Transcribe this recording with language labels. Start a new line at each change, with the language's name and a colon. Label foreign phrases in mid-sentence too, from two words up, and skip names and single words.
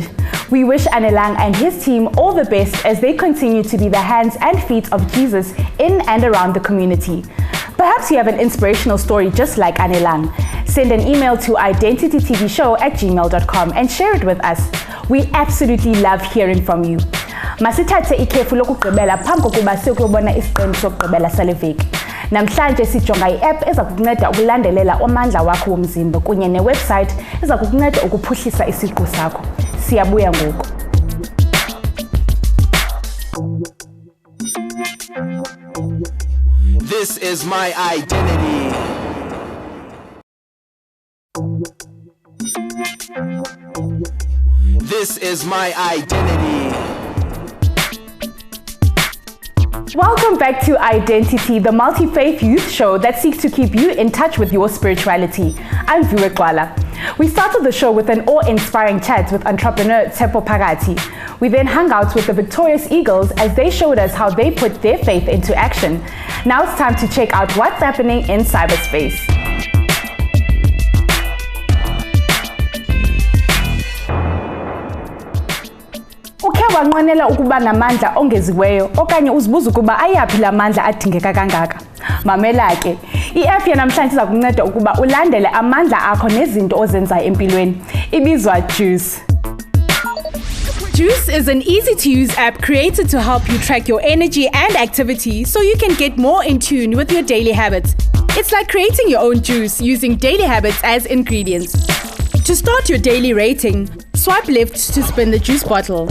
English: We wish Anelang and his team all the best as they continue to be the hands and feet of Jesus in and around the community. Perhaps you have an inspirational story just like Anelang. Send an email to identitytvshow@gmail.com and share it with us. We absolutely love hearing from you.
Xhosa: Masithathe ikhefu lokugqibela phambi kokuba siyokubona isiqendu sokugqibela sale veki. Namhlanje sijonga i-app eza kukunceda ukulandelela amandla wakho womzimba kunye newebsite eza kukunceda ukuphuhlisa isiqu sakho. Siyabuya ngoku.
English: This is my identity. This is my identity. Welcome back to I-Dentity, the multi-faith youth show that seeks to keep you in touch with your spirituality. I'm Viwe Gxwala. We started the show with an awe-inspiring chat with entrepreneur Tshepo Phakathi. We then hung out with the Victorious Eagles as they showed us how they put their faith into action. Now it's time to check out what's happening in cyberspace.
Xhosa: Ukhe wanqwenela ukuba namandla ongeziweyo okanye uzibuza ukuba ayaphi la mandla adingeka kangaka? Mamela ke, i-app yanamhlanje iza kunceda ukuba ulandele amandla akho nezinto ozenzayo empilweni. Ibizwa Juice.
English: Juice is an easy-to-use app created to help you track your energy and activity so you can get more in tune with your daily habits. It's like creating your own juice using daily habits as ingredients. To start your daily rating, swipe left to spin the juice bottle.